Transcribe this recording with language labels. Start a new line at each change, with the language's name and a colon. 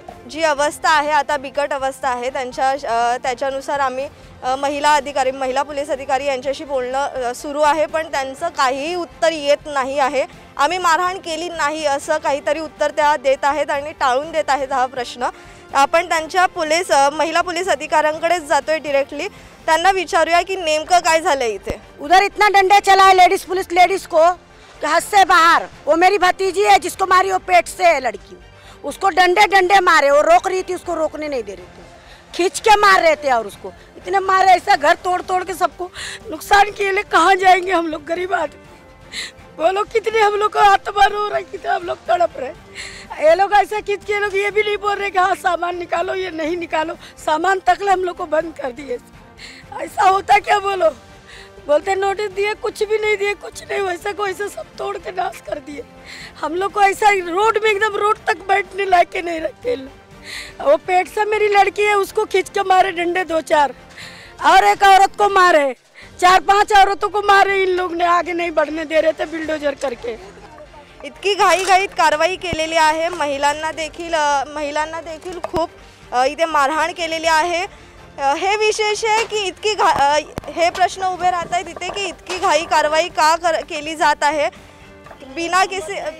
Marathi: जी अवस्था आहे आता बिकट अवस्था आहे त्याच्यानुसार आम्ही महिला पोलीस अधिकारी यांच्याशी बोलणं सुरू आहे, पण त्यांचं काहीही उत्तर येत नाही आहे. आम्ही मारहाण केली नाही असं काहीतरी उत्तर त्या देत आहेत आणि टाळून देत आहेत हा प्रश्न. आपण त्यांच्या महिला पोलीस अधिकाऱ्यांकडेच जातोय डायरेक्टली, त्यांना विचारूया की नेमकं काय झालं इथे.
Hindi: उधर इतना डंडे चलाए लेडीज को हद से बाहर. वो मेरी भतीजी है जिसको मारी, वो पेट से है लड़की, उसको डंडे मारे, वो रोक रही थी, उसको रोकने नहीं दे रहे थे, खींच के मार रहे थे और उसको इतने मारे, ऐसा घर तोड़ के सबको नुकसान किए. ले कहाँ जाएंगे हम लोग, गरीब आदमी, बोलो कितने हम लोग को आत्मा रो रहा है, कितने हम लोग तड़प रहे. ये लोग ऐसा खींच के लोग ये भी नहीं बोल रहे कि हाँ सामान निकालो, ये नहीं निकालो, सामान तक हम लोग को बंद कर दिए. ऐसा होता क्या, बोलो, बोलते नोटिस दिए, कुछ भी नहीं दिए, कुछ नहीं, वैसा को वैसा सब तोड़ के नाश कर दिए. हम लोग को ऐसा रोड में एकदम रोड तक बैठने लायक के नहीं रखते. वो पेट से मेरी लड़की है, उसको खींच के मारे डंडे 2-4, और एक औरत को मारे, 4-5 औरतों को मारे. इन लोग ने आगे नहीं बढ़ने दे रहे थे बिल्डोजर करके.
Marathi: इतकी घाईघाईत कारवाई केलेली आहे. महिलांना देखील खूप इथे मारहाण केलेली आहे. हे विशेष आहे की हे प्रश्न उभे राहत आहेत इथे की इतकी घाई कारवाई का केली जात आहे
Hindi: बिना किसी.